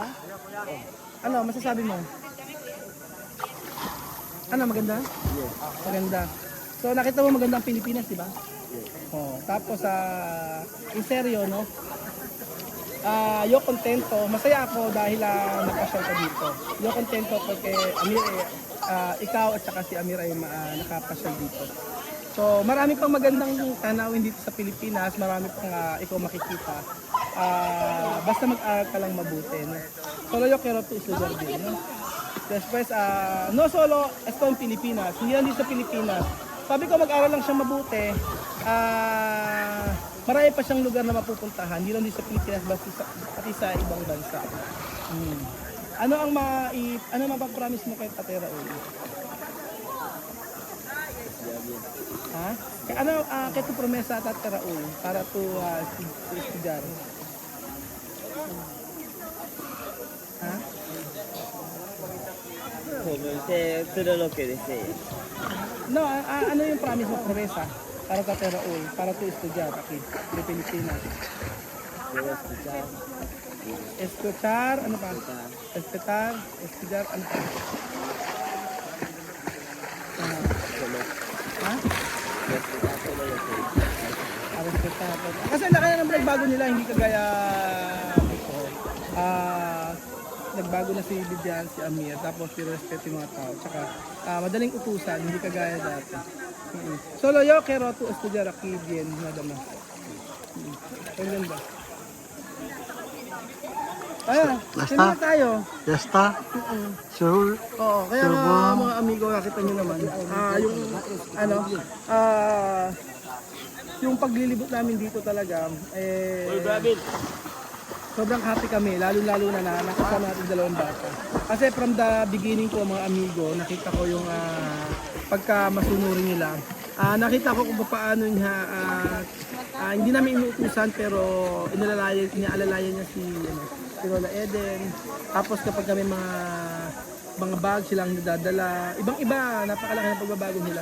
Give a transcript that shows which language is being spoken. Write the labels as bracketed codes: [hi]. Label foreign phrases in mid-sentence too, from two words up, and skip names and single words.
[tl] Ano, masasabi mo? Ano, maganda? Yes. Maganda. So nakita mo maganda ang Pilipinas, di ba? Yes. Oh, tapos in seryo, no? [es] Yo contento, [tl] masaya ako dahil nakasyal ka dito. [es] Yo contento porque [tl] Amir, ikaw at saka si Amir ay nakapasyal dito. So marami pang magandang tanawin dito sa Pilipinas, marami pang ikaw makikita. Basta mag-aral ka lang mabuti, no? [es] Solo yo quiero tu estudiar bien, no? Después, no solo esto en Pilipinas, [tl] hindi lang dito sa Pilipinas. Sabi ko mag-aral lang siya mabuti, marami pa siyang lugar na mapupuntahan, hindi lang dito sa Pilipinas, pati sa ibang bansa. Ano mapapromise mo kay Ate Raul? Ha? Ano kay [es] tu promesa at Ate Raul para tu estudiar? Ha? Todo lo que desee. No, [tl] ano yung promise mo, promesa para kay Ate Raul, [es] para tu estudiar aquí, de Pilipinas? Puedo escuchar, Escuchar, [tl] ano pa? [es] Respetar, estudiar, [tl] ano pa? Ha? [es] respetar todo lo que Respetar. [tl] Kasi laki na ng bago nila, hindi kagaya before. Nagbago na si Bidian, si Amir, tapos respeto yung mga tao. Tsaka madaling utusan, hindi kagaya dati. [es] Solo yo quiero tu estudiar aquí bien, nada más. [tl] Ang ganda. Ayan, sino na tayo? Yesta. Sure. Oo, kaya mga amigo, nakita nyo naman. Yung paglilibot namin dito talaga, sobrang happy kami, lalo-lalo na nakasama natin dalawang bata. Kasi [en] from the beginning [tl] ko mga amigo, nakita ko yung pagka masunurin nila. Nakita ko kung paano niya, hindi namin inuutusan pero inaalalayan niya si Lola Eden. Tapos kapag kami mga bag silang nadadala, ibang-iba, napakalaki ng pagbabago nila.